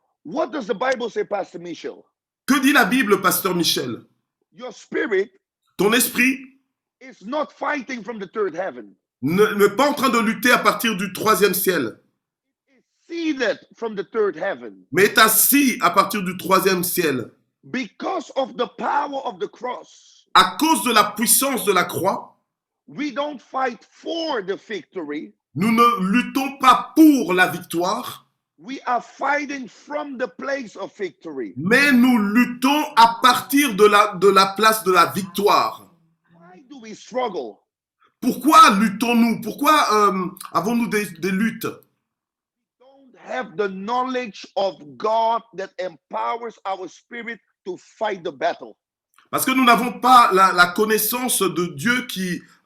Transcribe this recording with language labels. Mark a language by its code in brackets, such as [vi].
[en] What does the Bible say, Pastor Michel? [fr] Que dit la Bible, pasteur Michel? [en] Your spirit [fr] Ton esprit [en] is not fighting from the third heaven. [fr] n'est pas en train de lutter à partir du troisième ciel, [en] It's seated from the third heaven. [fr] mais est assis à partir du troisième ciel. [en] Because of the power of the cross, [fr] À cause de la puissance de la croix, [en] we don't fight for the victory. [fr] nous ne luttons pas pour la victoire, [en] We are fighting from the place of victory. [fr] mais nous luttons à partir de la place de la victoire. [en] Why do we struggle? [fr] Pourquoi luttons-nous? Pourquoi avons-nous des luttes? [en] Don't have the knowledge of God that empowers our spirit to fight the battle. [fr] Parce que nous n'avons pas la connaissance de Dieu qui...